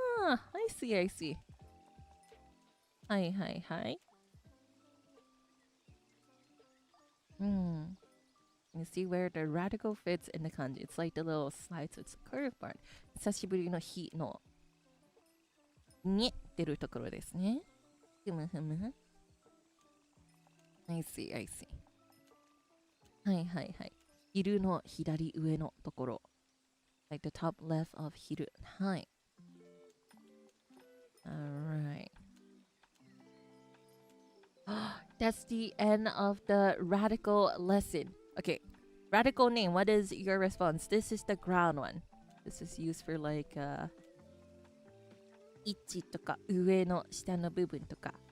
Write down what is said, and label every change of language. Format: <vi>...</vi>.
<en>I see, I see. Hi, hi, hi. You see where the radical fits in the kanji. It's like the little slide, so it's a curved part.</en> <ja>久しぶりの日のに出るところですね。ふむふむ。</ja> <en>I see, I see.</en> <ja>はいはいはい。昼の左上のところ。</ja> <en>Like the top left of</en> <ja>昼。はい。</ja> <en>Alright. That's the end of the radical lesson. Okay. Radical name. What is your response? This is the ground one. This is used for like</en> <ja>位置とか上の下の部分とか。</ja>